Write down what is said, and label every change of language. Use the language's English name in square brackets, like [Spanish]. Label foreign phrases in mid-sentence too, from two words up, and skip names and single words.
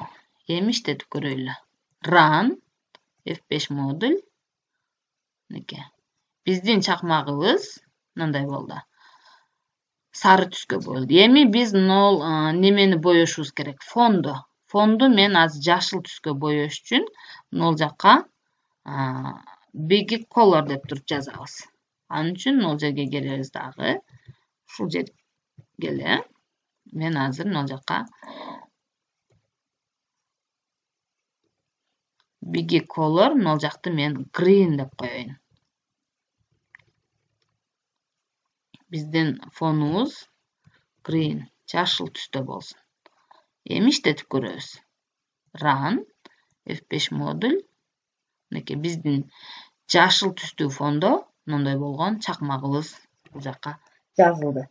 [Kyrgyz] Эми иштетип көрөйлү. Run F5 модуль. Неке. Биздин чакмагыбыз мындай болду. Сары түскө боелду. Эми биз немени боешубуз керек? Фонду мен азыр жашыл түскө боеш үчүн ал жакка [English] big color [Kyrgyz] деп туруп жазабыз. Анын үчүн ал жерге келебиз дагы. Ушул жерге эле мен азыр ал жакка [English] big color [Kyrgyz] ал жакты мен green деп коеюн. Биздин фонубуз green, жашыл түстө болсун. Эми иштетип көрөбүз. Run F5 модуль. Неке биздин жашыл түстүү фондо мындай болгон чакмагыбыз бул жакка жазылды.